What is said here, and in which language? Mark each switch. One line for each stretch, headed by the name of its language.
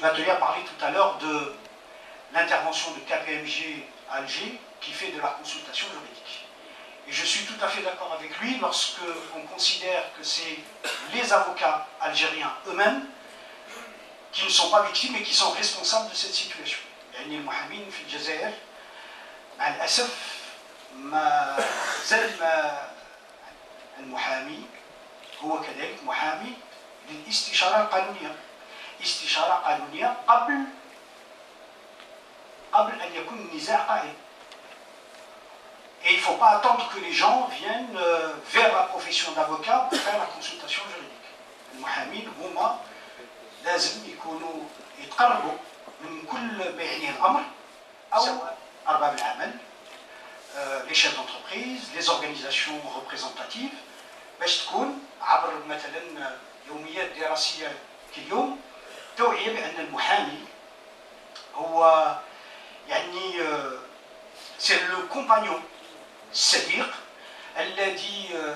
French: Batelier a parlé tout à l'heure de l'intervention de KPMG à Alger qui fait de la consultation juridique. Et je suis tout à fait d'accord avec lui lorsque on considère que c'est les avocats algériens eux-mêmes qui ne sont pas victimes et qui sont responsables de cette situation.
Arabic: يعني المحامين في الجزائر مع الأسف ما زال المحامي هو كذلك محامي للاستشارة القانونية. استشارة قانونية قبل أن يكون النزاع قائم.
French: Et il ne faut pas attendre que les gens viennent vers la profession d'avocat pour faire la consultation juridique.
Arabic: المحامين هما لازم يكونوا يتقربوا من كل ما يعنيه الأمر أو أرباب العمل،
French: les chefs d'entreprise, les organisations représentatives،
Arabic: باش تكون عبر مثلا يوميات دراسية كاليوم توعية بأن المحامي هو يعني
French: c'est le compagnon
Arabic: الصديق الذي